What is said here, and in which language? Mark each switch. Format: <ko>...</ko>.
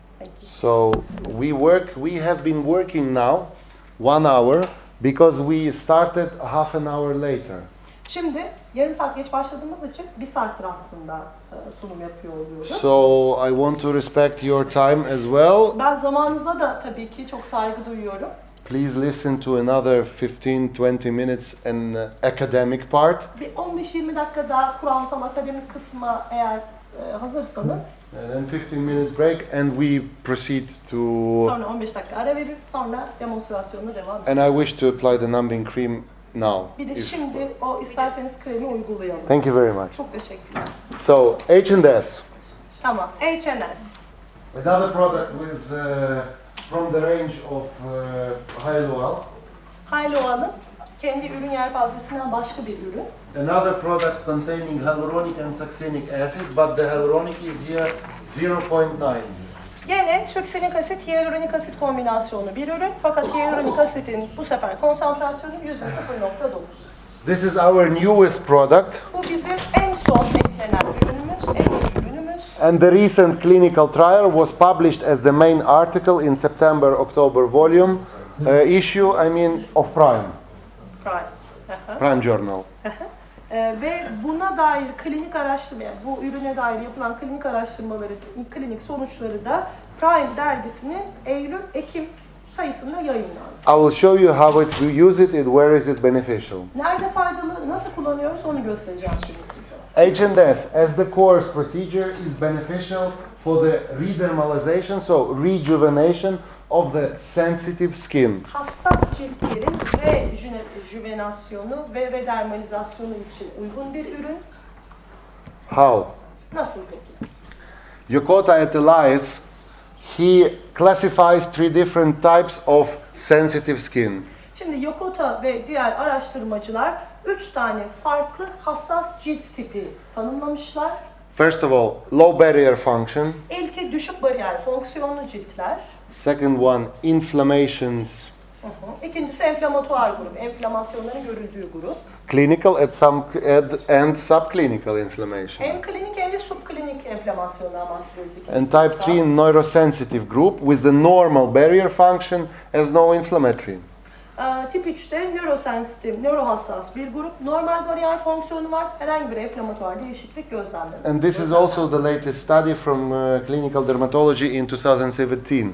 <en>Thank you. So we have been working now 1 hour because we started half an hour later.</en> <tr>Şimdi yarım saat geç başladığımız için 1 saattir aslında sunum yapıyor oluyoruz.</tr> <en>So I want to respect your time as well.</en> <tr>Ben zamanınıza da tabii ki çok saygı duyuyorum.</tr> <en>Please listen to another 15-20 minutes an academic part.</en> <tr>Bir 15-20 dakika daha kuramsal akademik kısma eğer hazırsanız.</tr> <en>And then 15 minutes break and we proceed to...</en> <tr>Sonra 15 dakika ara verir, sonra demonstrasyonuna devam ederiz.</tr> <en>And I wish to apply the numbing cream now.</en> <tr>Bir de şimdi o isterseniz kremi uygulayalım.</tr> <en>Thank you very much.</en> <tr>Çok teşekkürler.</tr> <en>So H&S.</en> <tr>Tamam, H&S.</tr> <en>Another product with from the range of Hyalual.</en> <tr>Hyalual'ın kendi ürün yelpazesinden başka bir ürün.</tr> <en>Another product containing hyaluronic and succinic acid, but the hyaluronic is here 0.9.</en> <tr>Gene succinik asit, hyaluronik asit kombinasyonu bir ürün. Fakat hyaluronik asitin bu sefer konsantrasyonu %0.9.</tr> <en>This is our newest product.</en> <tr>Bu bizim en son eklenen ürünümüz, en iyi ürünümüz.</tr> <en>And the recent clinical trial was published as the main article in September-October volume issue, of Prime. Prime Journal.</en> <tr>Ve buna dair klinik araştırma, yani bu ürüne dair yapılan klinik araştırmaları, klinik sonuçları da Prime dergisinin Eylül-Ekim sayısında yayınlandı.</tr> <en>I will show you how to use it and where is it beneficial.</en> <tr>Nerede faydalı, nasıl kullanıyoruz onu göstereceğim şimdi size.</tr> <en>H&S as the course procedure is beneficial for the redermalization, so rejuvenation of the sensitive skin.</en> <tr>Hassas ciltlerin rejuvenasyonu ve redermalizasyonu için uygun bir ürün.</tr> <en>How?</en> <tr>Nasıl peki?</tr> <en>Yokota et Elias, he classifies 3 different types of sensitive skin.</en> <tr>Şimdi Yokota ve diğer araştırmacılar 3 tane farklı hassas cilt tipi tanımlamışlar.</tr> <en>First of all, low barrier function.</en> <tr>İlki düşük bariyer fonksiyonlu ciltler.</tr> <en>Second one, inflammations.</en> <tr>İkincisi enflamatuar grup, enflamasyonların görüldüğü grup.</tr> <en>Clinical and subclinical inflammation.</en> <tr>Hem klinik hem de subklinik enflamasyondan bahsediyoruz.</tr> <en>And type 3 neurosensitive group with the normal barrier function as no inflammatory.</en> <tr>Tip 3'te nörosensitif, nörohassas bir grup. Normal bariyer fonksiyonu var. Herhangi bir enflamatuar değişiklik gözlemlenmiyor.</tr> <en>And this is also the latest study from clinical dermatology in 2017.</en>